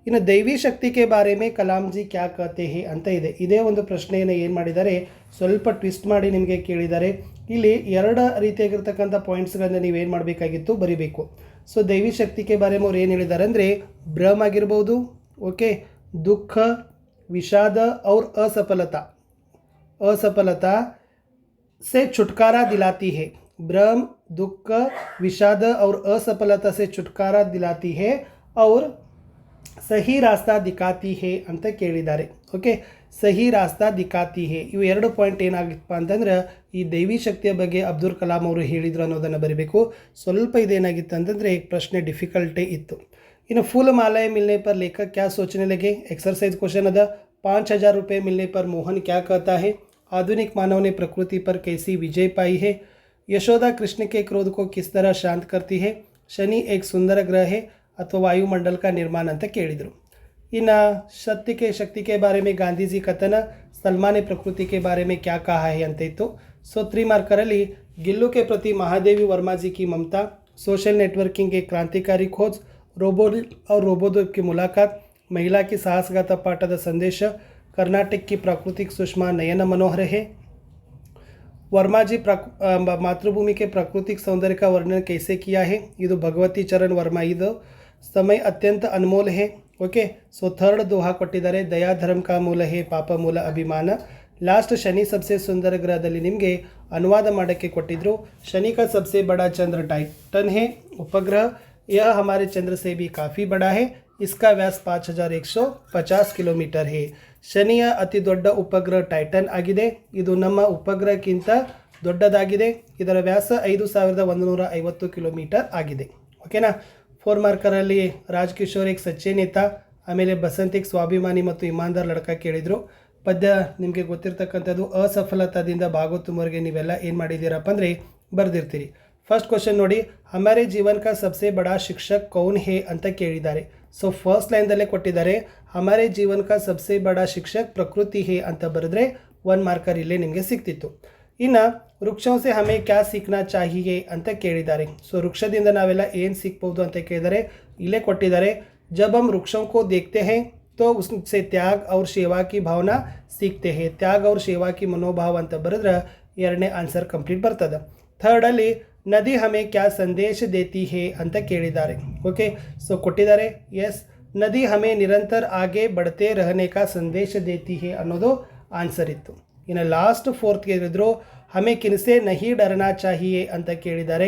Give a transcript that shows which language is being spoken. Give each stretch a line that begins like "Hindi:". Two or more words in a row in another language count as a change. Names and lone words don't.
Hindi: ಇನ್ನು दैवी शक्ति के बारे में कलाम जी क्या कहते हैं
Kannada: ಅಂತ ಇದೆ. ಇದೇ ಒಂದು ಪ್ರಶ್ನೆಯನ್ನು ಏನು ಮಾಡಿದ್ದಾರೆ, ಸ್ವಲ್ಪ ಟ್ವಿಸ್ಟ್ ಮಾಡಿ ನಿಮಗೆ ಕೇಳಿದ್ದಾರೆ. ಇಲ್ಲಿ ಎರಡು ರೀತಿಯಾಗಿರ್ತಕ್ಕಂಥ ಪಾಯಿಂಟ್ಸ್ಗಳನ್ನು ನೀವೇನು ಮಾಡಬೇಕಾಗಿತ್ತು, ಬರಿಬೇಕು.
Hindi: ಸೊ दैवी शक्ति के बारे
Kannada: ಅವ್ರು ಏನು ಹೇಳಿದ್ದಾರೆ ಅಂದರೆ, ಭ್ರಮ್ ಆಗಿರ್ಬೋದು, ಓಕೆ,
Hindi: दुःख, विषाद और असफलता से छुटकारा दिलाती है. भ्रम, दुख, विषाद और असफलता से छुटकारा दिलाती है और सही रास्ता दिखाती है
Kannada: ಅಂತ ಕೇಳಿದ್ದಾರೆ. ಓಕೆ,
Hindi: सही रास्ता दिखाती है,
Kannada: ಇವು ಎರಡು ಪಾಯಿಂಟ್ ಏನಾಗಿತ್ತಪ್ಪ ಅಂತಂದ್ರೆ ಈ ದೈವಿ ಶಕ್ತಿಯ ಬಗ್ಗೆ ಅಬ್ದುಲ್ ಕಲಾಂ ಅವರು ಹೇಳಿದರು ಅನ್ನೋದನ್ನು ಬರೀಬೇಕು. ಸ್ವಲ್ಪ ಇದೇನಾಗಿತ್ತು ಅಂತಂದರೆ ಪ್ರಶ್ನೆ ಡಿಫಿಕಲ್ಟೇ ಇತ್ತು.
Hindi: ಇನ್ನು फूल मालाएं मिलने पर लेखक क्या सोचने लगे,
English: exercise question अदा.
Hindi: 5000 रुपये मिलने पर मोहन क्या कहता है. आधुनिक मानव ने प्रकृति पर कैसी विजय पाई है. यशोदा कृष्ण के क्रोध को किस तरह शांत करती है. शनि एक सुंदर ग्रह है अथवा वायुमंडल का निर्माण
Kannada: ಅಂತ ಕೇಳಿದರು.
Hindi: ಇನ್ನು सत्य के शक्ति के बारे में गांधी जी कथन, सलमा ने प्रकृति के बारे में क्या कहा है
Kannada: ಅಂತ ಇತ್ತು. ಸೊ 3 ಮಾರ್ಕರಲ್ಲಿ
Hindi: गिल्लू के प्रति महादेवी वर्मा जी की ममता,
English: social networking
Hindi: के क्रांतिकारी खोज, रोबोट और रोबोट की मुलाकात, महिला की साहसगाथा पाठದ संदेश, कर्नाटक की प्राकृतिक सुषमा नयन मनोहर है. वर्मा जी मातृभूमि के प्राकृतिक सौंदर्य का वर्णन कैसे किया है.
Kannada: ಇದು ಭಗವತಿ ಚರಣ್ ವರ್ಮಾ. ಇದು
Hindi: समय अत्यंत अनमोल है.
English: okay, so third दोहा ಕೊಟ್ಟಿದ್ದಾರೆ.
Hindi: दया धर्म का मूल है, पाप मूल अभिमान.
Kannada: लास्ट
Hindi: शनि सबसे सुंदर
Kannada: ग्रहದಲ್ಲಿ ನಿಮಗೆ ಅನುವಾದ ಮಾಡೋಕ್ಕೆ ಕೊಟ್ಟಿದ್ರು.
Hindi: शनि का सबसे बड़ा चंद्र टाइटन है उपग्रह. यह हमारे चंद्र से भी काफ़ी बड़ा है. इसका व्यास 5150 किलोमीटर है.
Kannada: ಶನಿಯ ಅತಿ ದೊಡ್ಡ ಉಪಗ್ರಹ ಟೈಟನ್ ಆಗಿದೆ. ಇದು ನಮ್ಮ ಉಪಗ್ರಹಕ್ಕಿಂತ ದೊಡ್ಡದಾಗಿದೆ. ಇದರ ವ್ಯಾಸ 5150 ಕಿಲೋಮೀಟರ್ ಆಗಿದೆ. ಓಕೆನಾ. 4 ಮಾರ್ಕರಲ್ಲಿ ರಾಜ್ ಕಿಶೋರ್
Hindi: एक सच्चे नेता,
Kannada: ಆಮೇಲೆ ಬಸಂತಿಕ್ ಸ್ವಾಭಿಮಾನಿ ಮತ್ತು
Hindi: ईमानदार लड़का
Kannada: ಕೇಳಿದರು. ಪದ್ಯ ನಿಮಗೆ ಗೊತ್ತಿರ್ತಕ್ಕಂಥದ್ದು. ಅಸಫಲತಾದಿಂದ ಭಾಗವತುಮವರೆಗೆ ನೀವೆಲ್ಲ ಏನು ಮಾಡಿದ್ದೀರಪ್ಪ ಅಂದರೆ ಬರೆದಿರ್ತೀರಿ.
English: first question
Hindi: ನೋಡಿ, हमारे जीवन का सबसे बड़ा शिक्षक कौन है
Kannada: ಅಂತ ಕೇಳಿದ್ದಾರೆ. ಸೊ ಫಸ್ಟ್ ಲೈನ್ದಲ್ಲೇ ಕೊಟ್ಟಿದ್ದಾರೆ,
Hindi: हमारे जीवन का सबसे बड़ा शिक्षक प्रकृति है
Kannada: ಅಂತ ಬರೆದ್ರೆ 1 ಮಾರ್ಕರ್ ಇಲ್ಲೇ ನಿಮಗೆ ಸಿಗ್ತಿತ್ತು.
Hindi: ಇನ್ನು ವೃಕ್ಷೋं से हमें क्या सीखना चाहिए
Kannada: ಅಂತ ಕೇಳಿದ್ದಾರೆ. ಸೊ ವೃಕ್ಷದಿಂದ ನಾವೆಲ್ಲ ಏನು ಸಿಗ್ಬೋದು ಅಂತ ಕೇಳಿದರೆ ಇಲ್ಲೇ ಕೊಟ್ಟಿದ್ದಾರೆ.
Hindi: जब हम वृक्षों को देखते हैं तो उससे त्याग और सेवा की भावना सीखते हैं. त्याग और सेवा की मनोभाव
Kannada: ಅಂತ ಬರೆದ್ರೆ ಎರಡನೇ
English: answer complete
Kannada: ಬರ್ತದೆ.
Hindi: ಥರ್ಡಲ್ಲಿ नदी हमें क्या संदेश देती है
Kannada: ಅಂತ ಕೇಳಿದ್ದಾರೆ. ಓಕೆ, ಸೊ ಕೊಟ್ಟಿದ್ದಾರೆ.
Hindi: ಎಸ್, नदी हमें निरंतर आगे बढ़ते रहने का संदेश देती है
Kannada: ಅನ್ನೋದು ಆನ್ಸರ್ ಇತ್ತು.
Hindi: ಇನ್ನು
English: last fourth
Hindi: ಕೇಳಿದ್ರು, हमें किनसे नहीं डरना चाहिए
Kannada: ಅಂತ ಕೇಳಿದ್ದಾರೆ.